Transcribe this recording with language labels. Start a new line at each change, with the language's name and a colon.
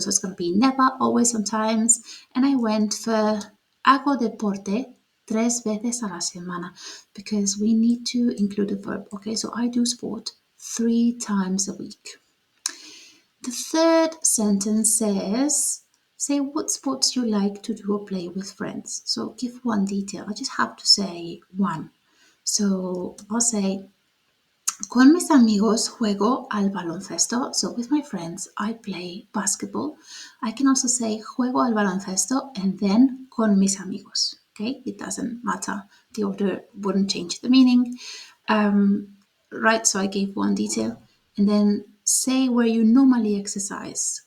English: So it's going to be never, always, sometimes. And I went for
Spanish: hago deporte 3 veces a la semana
English: because we need to include a verb. Okay, so I do sport 3 times a week. The third sentence says, say what sports you like to do or play with friends. So give one detail. I just have to say one. So I'll say,
Spanish: con mis amigos juego al baloncesto.
English: So with my friends, I play basketball. I can also say
Spanish: juego al baloncesto
English: and then
Spanish: con mis amigos.
English: Okay, it doesn't matter. The order wouldn't change the meaning. Right, so I gave one detail. And then say where you normally exercise.